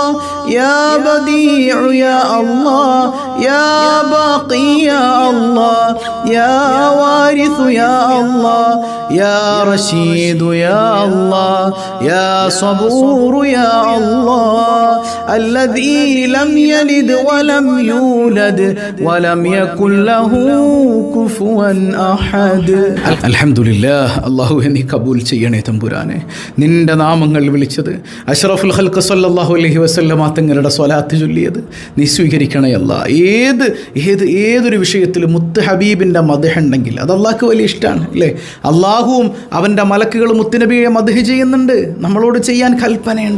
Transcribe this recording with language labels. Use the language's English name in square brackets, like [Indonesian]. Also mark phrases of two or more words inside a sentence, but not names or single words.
[Arabic] يا بديع يا الله يا باقي يا الله يا وارث يا الله يا رشيد يا الله يا صبور يا الله الذي لم يلد ولم يولد ولم يكن له كفوا أحد. الحمد لله. [Malayalam] അല്ലാഹുവേ നീ കബൂൽ ചെയ്യണേ തമ്പുരാനെ. നിന്റെ നാമങ്ങൾ വിളിച്ചത്, [Arabic] أشرف الخلق صلى الله عليه وسلم [Malayalam] തങ്ങളുടെ സ്വലാത്ത് ചൊല്ലിയത് നീ സ്വീകരിക്കണേ അല്ലാ. ഏതൊരു വിഷയത്തിൽ മുത്ത് ഹബീബിൻ്റെ മദ്ഹ് ഉണ്ടെങ്കിൽ അത് അള്ളാഹ്ക്ക് വലിയ ഇഷ്ടമാണ് അല്ലേ? അള്ളാഹുവും അവൻ്റെ മലക്കുകൾ മുത്തുനബിയെ മദ്ഹ് ചെയ്യുന്നുണ്ട്, നമ്മളോട് ചെയ്യാൻ കൽപ്പനയുണ്ട്.